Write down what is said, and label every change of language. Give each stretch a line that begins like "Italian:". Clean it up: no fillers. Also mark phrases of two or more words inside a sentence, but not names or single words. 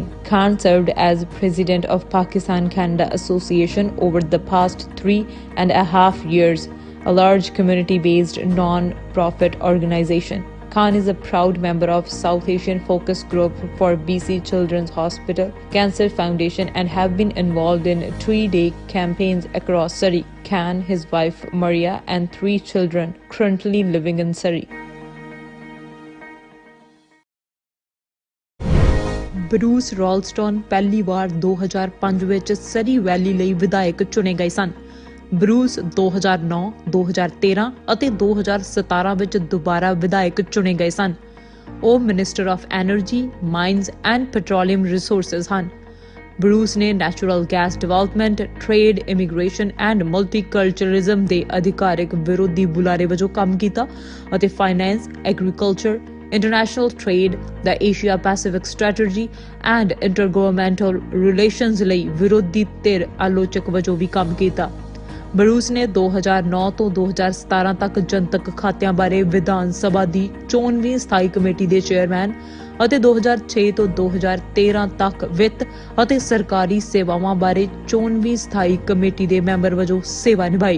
English: Khan served as president of Pakistan-Canada Association over the past 3.5 years, a large community-based non-profit organization. Khan is a proud member of South Asian Focus Group for BC Children's Hospital Cancer Foundation and have been involved in 3-day campaigns across Surrey. Khan, his wife Maria and 3 children currently living in Surrey.
Punjabi: ਬਰੂਸ ਰੌਲਸਟਨ ਪਹਿਲੀ ਵਾਰ 2005 ਵਿੱਚ ਸਰੀ ਵੈਲੀ ਲਈ ਵਿਧਾਇਕ ਚੁਣੇ ਗਏ ਸਨ। ब्रूस 2009, 2013 ਅਤੇ 2017 ਵਿੱਚ ਦੁਬਾਰਾ ਵਿਧਾਇਕ ਚੁਣੇ ਗਏ ਸਨ।
English: ਉਹ minister of energy, mines and petroleum resources ਹਨ।
Punjabi: ਬਰੂਸ ਨੇ
English: natural gas development, trade, immigration and multiculturalism
Punjabi: ਦੇ ਅਧਿਕਾਰਿਕ ਵਿਰੋਧੀ ਬੁਲਾਰੇ ਵਜੋਂ ਕੰਮ ਕੀਤਾ ਅਤੇ
English: finance, agriculture, international trade, the Asia Pacific strategy and intergovernmental relations
Punjabi: ਲਈ ਵਿਰੋਧੀ ਧਿਰ ਆਲੋਚਕ ਵਜੋਂ ਵੀ ਕੰਮ ਕੀਤਾ। ਬਰੂਸ ਨੇ 2009 ਤੋਂ 2017 ਤੱਕ ਜਨਤਕ ਖਾਤਿਆਂ ਬਾਰੇ ਵਿਧਾਨ ਸਭਾ ਦੀ 24ਵੀਂ ਸਥਾਈ ਕਮੇਟੀ ਦੇ ਚੇਅਰਮੈਨ ਅਤੇ 2006 ਤੋਂ 2013 ਤੱਕ ਵਿੱਤ ਅਤੇ ਸਰਕਾਰੀ ਸੇਵਾਵਾਂ ਬਾਰੇ 24ਵੀਂ ਸਥਾਈ ਕਮੇਟੀ ਦੇ ਮੈਂਬਰ ਵਜੋਂ ਸੇਵਾ ਨਿਭਾਈ।